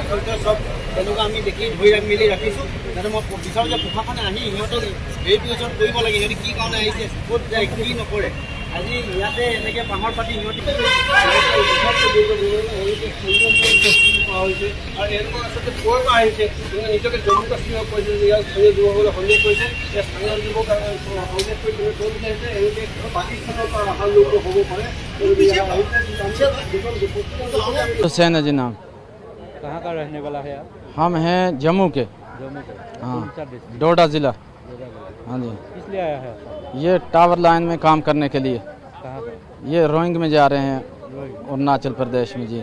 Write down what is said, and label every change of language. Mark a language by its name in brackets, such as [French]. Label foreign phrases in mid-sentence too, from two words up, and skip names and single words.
[Assamese] সব তেনেকুৱা আমি দেখি ধৰি মেলি ৰাখিছোঁ যাতে মই বিচাৰোঁ যে প্ৰশাসনে আহি সিহঁতক ভেৰিফিকেশ্যন কৰিব লাগে সিহঁতে কি কাৰণে আহিছে ক'ত যায় কি নকৰে আজি ইয়াতে এনেকৈ বাঁহৰ পাতি সিহঁতি আৰু এনেকুৱা আচলতে ক'ৰ পৰা আহিছে নিজকে জম্মু কাশ্মীৰত কৈছে যে ইয়াৰ স্থানীয় যুৱকসকলে সন্দেহ কৰিছে যে স্থানীয় যুৱক সন্দেহ কৰি তেওঁলোকে বিচাৰিছে এনেকৈ পাকিস্তানৰ পৰা অহা লোক হ'ব পাৰে। [Hindi] हुसैन है जी नाम। कहाँ का रहने वाला है आप? हम हैं जम्मू के। हाँ, डोडा जिला। हाँ जी। किस लिए आया है? ये टावर लाइन में काम करने के लिए। कहाँ का? ये रोइंग में जा रहे हैं अरुणाचल प्रदेश में जी।